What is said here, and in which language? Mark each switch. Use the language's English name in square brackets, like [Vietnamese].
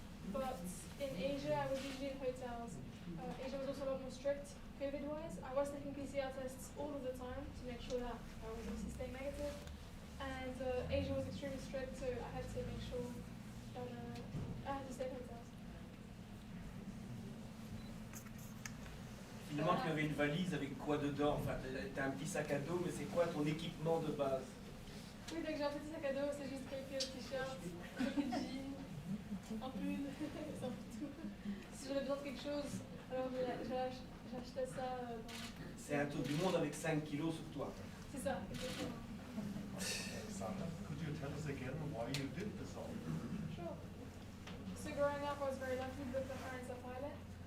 [English] But in Asia, I was usually in hotels. Asia was also a lot more strict, COVID-wise. I was taking PCR tests all of the time to make sure that I was obviously staying negative. And Asia was extremely strict, so I had to make sure that I had to stay in hotels. [French] Finalement, tu avais une valise avec quoi dedans? Enfin, t'as un petit sac à dos, mais c'est quoi ton équipement de base? Oui, donc j'ai un petit sac à dos, c'est juste quelques t-shirts, quelques jeans, un pull, c'est un peu tout. Si j'avais besoin de quelque chose, alors j'achetais ça dans... C'est un tour du monde avec 5 kilos sur toi. C'est ça, exactement. [English] Could you tell us again why you did this all? Sure. So growing up, I was very lucky. Both my parents are pilots.